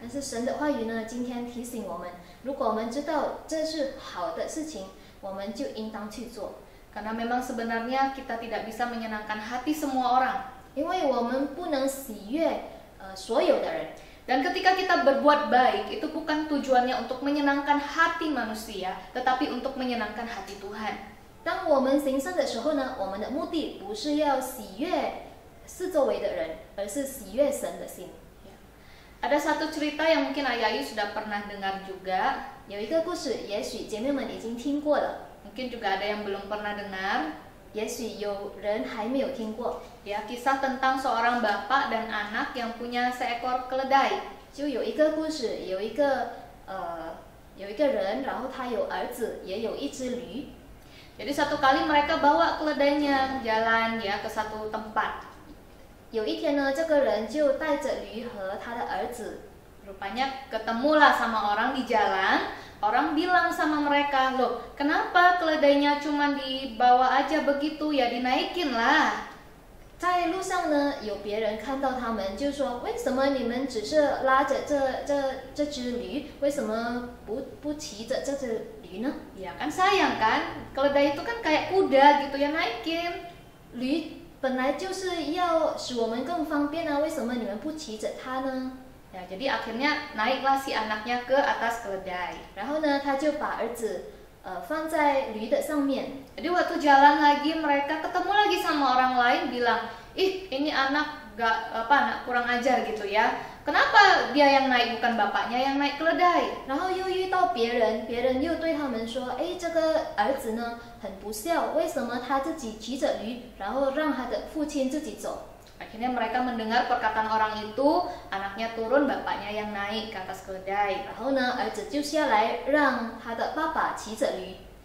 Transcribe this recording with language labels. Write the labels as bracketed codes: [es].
[zh] 但是神的话语呢，今天提醒我们，如果我们知道这是好的事情，我们就应当去做。 [id] Karena memang sebenarnya kita tidak bisa menyenangkan hati semua orang. [zh] 因为我们不能喜悦所有的人。 [id] Dan ketika kita berbuat baik, itu bukan tujuannya untuk menyenangkan hati manusia, tetapi untuk menyenangkan hati Tuhan. [zh] 当我们行善的时候呢，我们的目的不是要喜悦四周围的人，而是喜悦神的心。 [id] Ada satu cerita yang mungkin Ayah Ayu sudah pernah dengar juga. [zh] 有一个故事，也许姐妹们已经听过了， [id] Mungkin juga ada yang belum pernah dengar. [zh] 也许有人还没有听过。 [id] Ya, kisah tentang seorang bapak dan anak yang punya seekor keledai. [zh] 就有一个故事，有一个人，然后他有儿子，也有一只驴。 [id] Jadi satu kali mereka bawa keledainya jalan ya ke satu tempat. [zh] 有一天呢，这个人就带着驴和他的儿子， [id] Rupanya ketemulah sama orang di jalan. Orang bilang sama mereka, loh kenapa keledainya cuma dibawa aja begitu, ya dinaikin lah. [zh] 在路上呢，有别人看到他们，就说：“为什么你们只是拉着这只驴？为什么不骑着这只驴呢？” [id] Ya kan sayang kan, keledai itu kan kayak kuda gitu ya, naikin. [zh] 驴本来就是要使我们更方便啊，为什么你们不骑着它呢？ [id] Ya, jadi akhirnya naiklah si anaknya ke atas keledai. [zh] 然后呢，他就把儿子放在驴的上面。 [id] Jadi waktu jalan lagi mereka ketemu lagi sama orang lain, bilang, ih ini anak anak kurang ajar gitu ya. Kenapa dia yang naik bukan bapaknya yang naik keledai? [zh] 然后又遇到别人，别人又对他们说：“哎，这个儿子呢很不孝，为什么他自己骑着驴，然后让他的父亲自己走？” [id] Akhirnya mereka mendengar perkataan orang itu, anaknya turun, bapaknya yang naik ke atas keledai. [zh] 然后呢，儿子就下来让他的爸爸骑着驴。